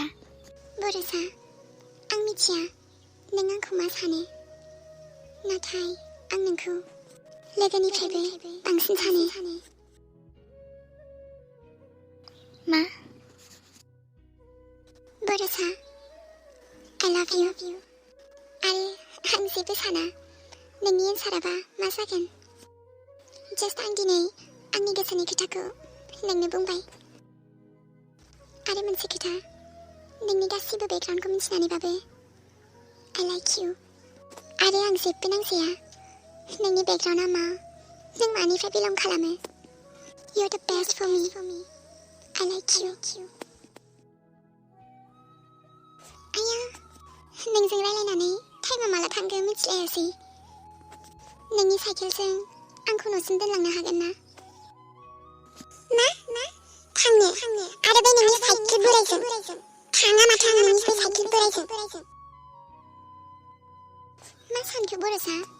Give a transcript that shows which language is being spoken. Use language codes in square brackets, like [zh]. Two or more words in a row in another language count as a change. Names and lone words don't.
[brx] बरसा आं मिथिया नों आंखौ मा सानो नाथाय आं नोंखौ लोगोनिफ्रायबो बांसिन सानो मा बरसा [en] I love you [brx] आरो आं जेबो साना नोंनि एन्साराबा मा जागोन जास्ट आं दिनै आंनि गोसोनि खोथाखौ नोंनो बुंबाय आरो मोनसे खोथा नोंनि गासिबो बेकग्राउन्डखौ मिथिनानैबाबो [en] I like you [brx] आरो आं जेबो नांजाया नोंनि बेकग्राउन्डआ मा नों मानिफ्राय बिलं खालामो [en] You're the best for me I like [brx] you आया नोंजों रायलायनानै टाइमा माला थांगोन मिथिलायासै नोंनि साइकेलजों आंखौ न'सिम दोनलांनो हागोन ना थांनो आरो बे नोंनि साइकेल बोरायजों थाङा माथो आं नोंनि बे साइकेल बोरायजों मा सानखो बरसा